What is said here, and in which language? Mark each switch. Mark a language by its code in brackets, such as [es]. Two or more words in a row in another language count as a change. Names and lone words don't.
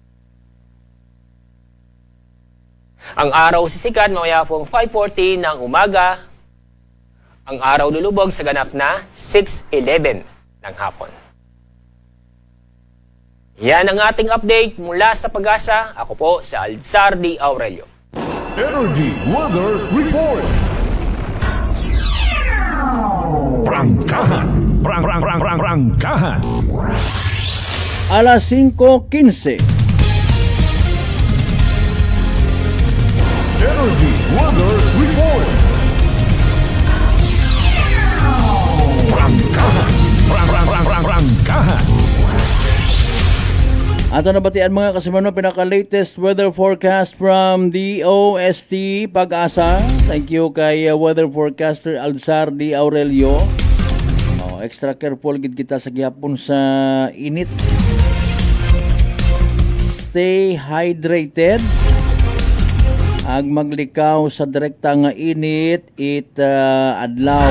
[tl] Ang araw sisikat mamaya pong 5:40 ng umaga. Ang araw lulubog sa ganap na 6:11 ng hapon. Yan ang ating update mula sa Pag-asa. Ako po si Alzar D. Aurelio. Energy Weather Report. Prangkahan. Prangkahan. Alas 5:15. Energy Weather Report. Prangkahan. Prangkahan. [hil] Ato nabatian mga kasimano [en] pinaka-latest weather forecast from [hil] DOST Pag-asa. [en] Thank you kay weather forecaster Alzar D. Aurelio. Extra careful [hil] gid kita sa gihapon sa init. [en] Stay hydrated. [hil] Ag maglikaw sa direkta nga init adlaw.